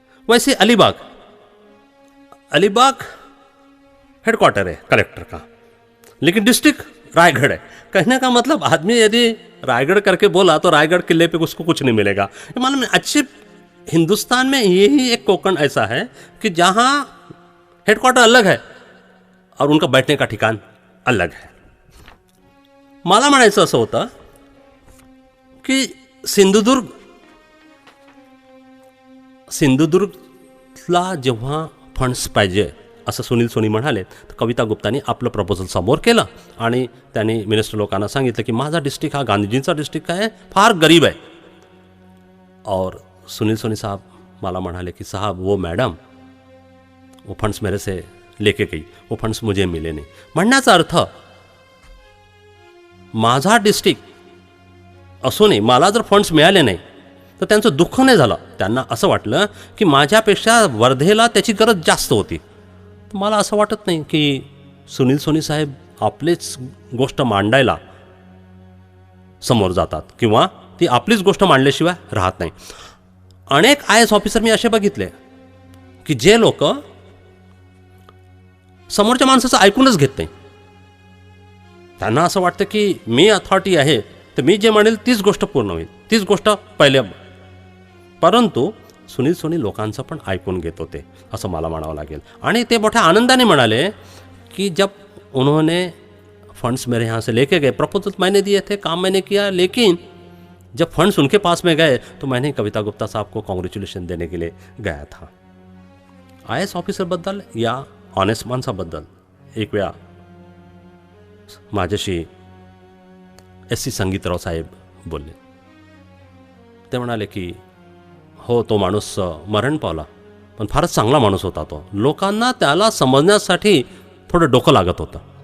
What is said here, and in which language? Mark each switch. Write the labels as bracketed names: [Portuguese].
[Hindi] वैसे अलीबाग हेडक्वार्टर है कलेक्टर का लेकिन डिस्ट्रिक्ट रायगढ़ है. कहने का मतलब आदमी यदि रायगढ़ करके बोला तो रायगढ़ किले पे उसको कुछ नहीं मिलेगा. मालूम है, अच्छे हिंदुस्तान में यही एक कोकण ऐसा है कि जहाँ हेडक्वार्टर अलग है और उनका बैठने का ठिकाण अलग है. [Marathi] मला म्हणायचं असं होतं की सिंधुदुर्गला जेव्हा फंड्स पाहिजे असं सुनील सोनी म्हणाले तर कविता गुप्तानी आपलं प्रपोजल समोर केलं आणि त्यांनी मिनिस्टर लोकांना सांगितलं की माझा डिस्ट्रिक्ट हा गांधीजींचा डिस्ट्रिक्ट आहे, फार गरीब आहे. [Hindi] और सुनील सोनी साहब [Marathi] मला म्हणाले [Hindi] कि साहब वो मैडम वो फंड्स मेरे से लेके गई, वो फंड्स मुझे मिले नहीं. [Marathi] म्हणण्याचा अर्थ माझा डिस्ट्रिक्ट असूनही मला जर फंड्स मिळाले नाही तर त्यांचं दुःख नाही झालं. त्यांना असं वाटलं की माझ्यापेक्षा वर्धेला त्याची गरज जास्त होती. मला असं वाटत नाही की सुनील सोनी साहेब आपलीच गोष्ट मांडायला समोर जातात किंवा ती आपलीच गोष्ट मांडल्याशिवाय राहत नाही. अनेक IAS ऑफिसर मी असे बघितले की जे लोक समोरच्या माणसाचं ऐकूनच घेत नाही. त्यांना असं वाटतं की मी अथॉरिटी आहे तर मी जे म्हणेल तीच गोष्ट पूर्ण होईल, तीच गोष्ट पहिले. परंतु सुनील सोनी लोकांचं पण ऐकून घेत होते असं मला म्हणावं लागेल. आणि ते मोठ्या आनंदाने म्हणाले [Hindi] कि जब उन्होंने फंड्स मेरे यहाँ से लेके गए, प्रपोजल मैंने दिए थे, काम मैंने किया, लेकिन जब फंड्स उनके पास में गए तो मैंने कविता गुप्ता साहब को कॉन्ग्रेचुलेशन देने के लिए गया था. [Marathi] IAS ऑफिसरबद्दल या ऑनेस्ट माणसाबद्दल एक वेळा माझ्याशी SC संगीतराव साहेब बोलले. ते म्हणाले की हो तो माणूस मरण पावला पण फारच चांगला माणूस होता तो, लोकांना त्याला समजण्यासाठी थोडं डोकं लागत होतं.